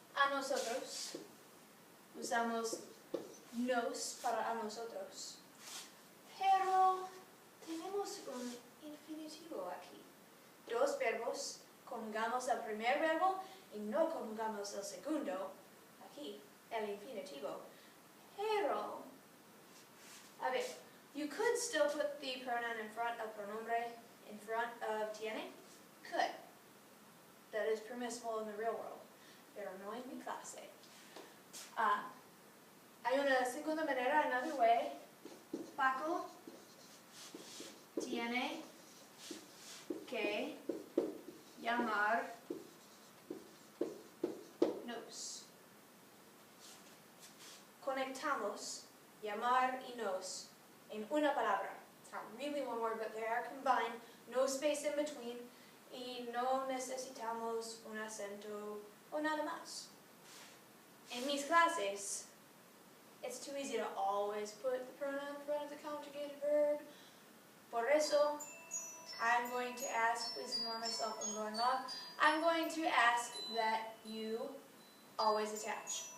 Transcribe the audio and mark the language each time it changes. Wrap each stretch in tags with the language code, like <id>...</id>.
<es>A nosotros. Usamos nos para a nosotros. Pero tenemos un infinitivo aquí. 2 verbos, conjugamos el primer verbo y no conjugamos el segundo. aquí, el infinitivo. Pero, a ver,</es> <en>you could still put the pronoun in front of pronombre, in front of tiene. Could. That is permissible in the real world,</en> <es>pero no en mi clase. Hay una segunda manera,</es> <en>another way.</en> <es>Paco tiene que llamar nos. Conectamos llamar y nos en una palabra.</es> <en>It's not really one word, but they are combined. No space in between.</en> <es>Y no necesitamos un acento o nada más. En mis clases,</es> <en>it's too easy to always put the pronoun in front of the conjugated verb.</en> <es>Por eso,</es> <en>I'm going to ask, please ignore myself, I'm going off. I'm going to ask that you always attach.</en>